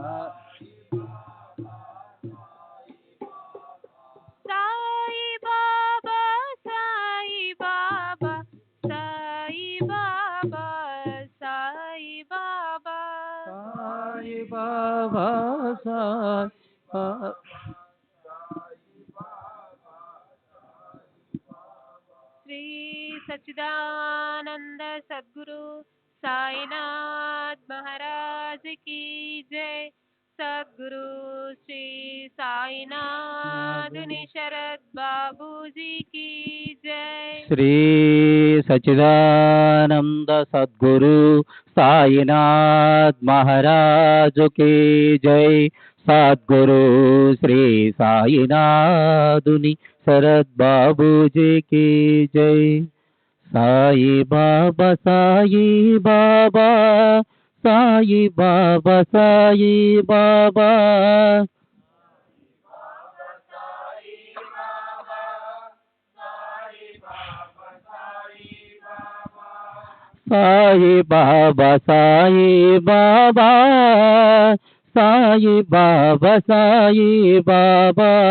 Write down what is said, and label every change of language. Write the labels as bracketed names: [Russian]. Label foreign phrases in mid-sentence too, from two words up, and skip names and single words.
[Hindi] Sai Baba, Sai Baba, Sai Baba, Sai Baba. Sai Baba, Sai Baba. श्री सच्चिदानंद सद्गुरु साईनाथ महाराज की जय। सद्गुरु श्री साईनाथ शरद बाबू जी की जय। श्री सच्चिदानंद सद्गुरु साईनाथ महाराज की जय। सद्गुरु श्री साईनाथुनि शरद बाबू जी की जय। साई बाबा, साई बाबा, साई बाबा, साई बाबा। साई बाबा, साई बाबा, साई बाबा, साई बाबा।